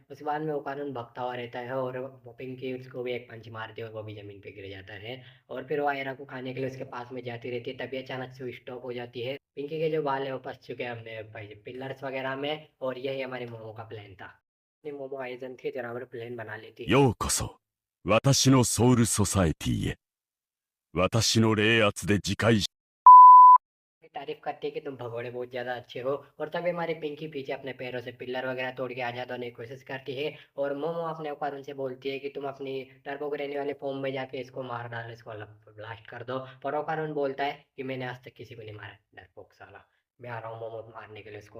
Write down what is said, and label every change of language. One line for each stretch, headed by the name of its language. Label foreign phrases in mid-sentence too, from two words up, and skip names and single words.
Hindi: उसके बाद में वो कानून भगता हुआ रहता है, और वो पिंकी उसको भी एक पंच मारती है और वो भी जमीन पे गिर जाता है। और फिर वो आयरा को खाने के लिए उसके पास में जाती रहती है, तभी अचानक से वो स्टॉप हो जाती है। पिंकी के जो बाल है वो फंस चुके हैं हमने भाई पिलर्स वगैरह में, और यही हमारे मोमो का प्लान था। अपनी मोमो आइजन थी जरा हमारे प्लान बना लेती है।
Japanese: ようこそ、私のソウルソサエティへ。私の霊圧で自戒し、
Hindi: तारीफ करती है कि तुम भगोड़े बहुत ज्यादा अच्छे हो। और तभी हमारी पिंकी पीछे अपने पैरों से पिलर वगैरह तोड़ के आजाद होने की कोशिश करती है। और मोमो अपने ऊपर उनसे बोलती है कि तुम अपनी टर्बो ग्रेनी वाले फॉर्म में जाके इसको मार डालो, इसको ब्लास्ट कर दो। पर ओकारुन बोलता है कि मैंने आज तक किसी को नहीं मारा, डरपोक साला, मैं आ रहा हूँ मोमो को मारने के लिए उसको।